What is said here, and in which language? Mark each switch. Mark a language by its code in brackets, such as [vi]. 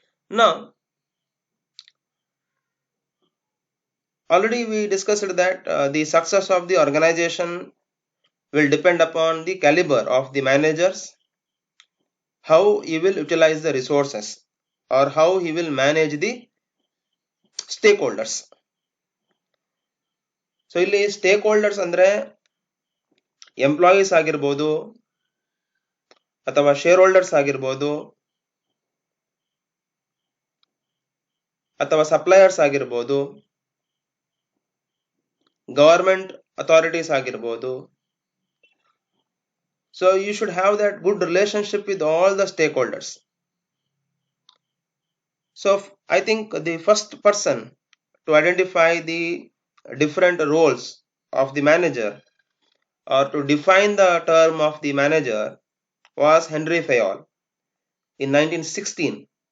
[en] Now already we discussed that the success of the organization will depend upon the caliber of the managers, how he will utilize the resources or how he will manage the stakeholders. [kn] So ಇಲ್ಲಿ stake holders ಅಂದ್ರೆ employees ಆಗಿರ್ಬೋದು ಅಥವಾ share holders ಆಗಿರ್ಬೋದು ಅಥವಾ suppliers ಆಗಿರ್ಬೋದು, government authorities ಆಗಿರ್ಬೋದು. [en] So you should have that good relationship with all the stakeholders. So I think the first person to identify the different roles of the manager or to define the term of the manager was Henry Fayol in 1916.